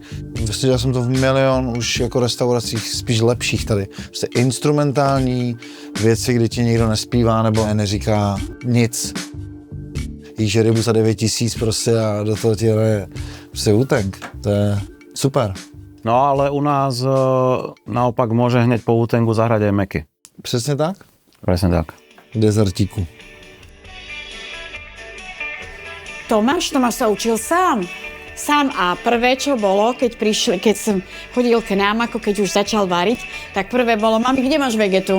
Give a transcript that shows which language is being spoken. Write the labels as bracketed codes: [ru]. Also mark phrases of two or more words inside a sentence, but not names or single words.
[cs] Viděl jsem to v milion už jako restauracích spíš lepších tady. Prostě instrumentální věci, kdy ti nikdo nespívá nebo neříká nic. Jíš rybu za 9 000 prostě a do toho ti hraje prostě útenk. To je super. [sk] No ale u nás naopak môže hneď po útengu zahrať aj Meky. [cs] Přesně tak? [sk] Presne tak. Dezertíku. Tomáš sa učil sám. Sám a prvé, čo bolo, keď som chodil k nám, ako keď už začal variť, tak prvé bolo, mami, kde máš vegetu?